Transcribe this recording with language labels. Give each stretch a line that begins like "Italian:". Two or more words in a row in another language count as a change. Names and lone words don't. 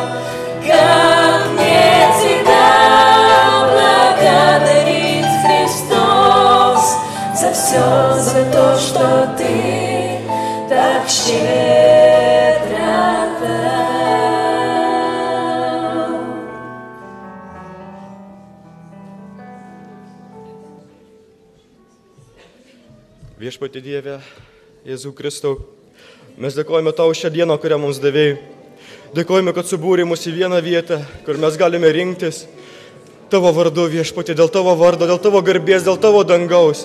Russian: Как мне Тебя благодарить, Христос, за все, за то, что Ты так щедро дал.
Lithuanian: Viešpatie Dieve, Jėzau Kristau, mes dėkojame Tau šią dieną, kurią mums davėjai. Dėkojame, kad subūrė mus į vieną vietą, kur mes galime rinktis Tavo vardu, Viešpatie, dėl Tavo vardo, dėl Tavo garbės, dėl Tavo dangaus.